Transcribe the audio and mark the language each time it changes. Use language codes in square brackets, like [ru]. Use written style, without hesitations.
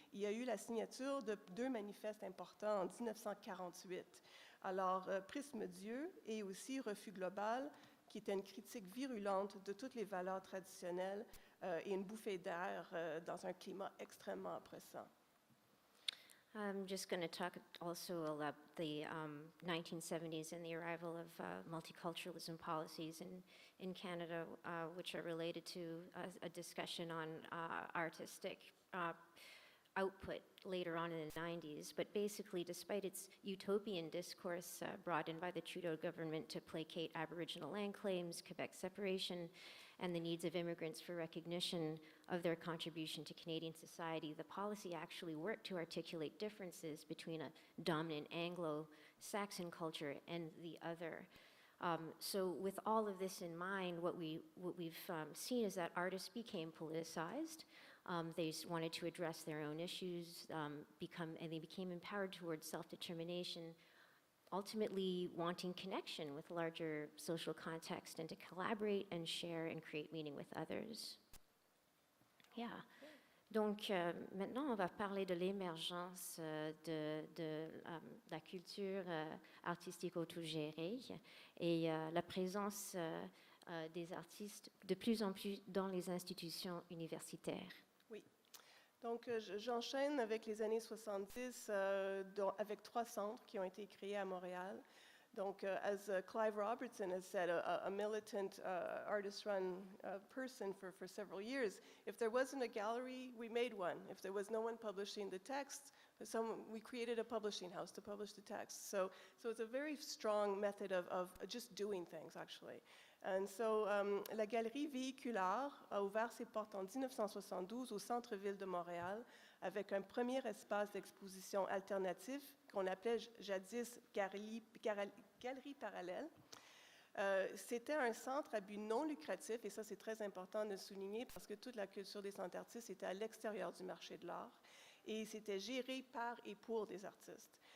[fr] Il y a eu la signature de 2 manifestes importants en 1948. Alors, Prisme Dieu et aussi Refus global, qui était une critique virulente de toutes les valeurs traditionnelles et une bouffée d'air dans un climat extrêmement oppressant. [en] I'm just going to talk also about the 1970s and the arrival of multiculturalism policies in Canada, which are related to a discussion on artistic output later on in the 90s. But basically, despite its utopian discourse brought in by the Trudeau government to placate Aboriginal land claims, Quebec separation, and the needs of immigrants for recognition of their contribution to Canadian society, the policy actually worked to articulate differences between a dominant Anglo-Saxon culture and the other. So with all of this in mind, what we've seen is that artists became politicized. They wanted to address their own issues, and they became empowered towards self-determination, ultimately wanting connection with larger social context and to collaborate and share and create meaning with others. Yeah. [fr] Donc, maintenant, on va parler de l'émergence de la culture artistique autogérée et la présence des artistes de plus en plus dans les institutions universitaires. Oui. Donc, j'enchaîne avec les années 70, avec 3 centres qui ont été créés à Montréal. Donc, [en] as Clive Robertson has said, a militant artist-run person for several years, if there wasn't a gallery, we made one. If there was no one publishing the text, we created a publishing house to publish the text. So it's a very strong method of just doing things, actually. And so, [fr] la galerie véhiculaire a ouvert ses portes en 1972 au centre-ville de Montréal avec un premier espace d'exposition alternatif qu'on appelait jadis Galerie parallèle. C'était un centre à but non lucratif, et ça c'est très important de le souligner parce que toute la culture des centres artistes était à l'extérieur du marché de l'art et c'était géré par et pour des artistes.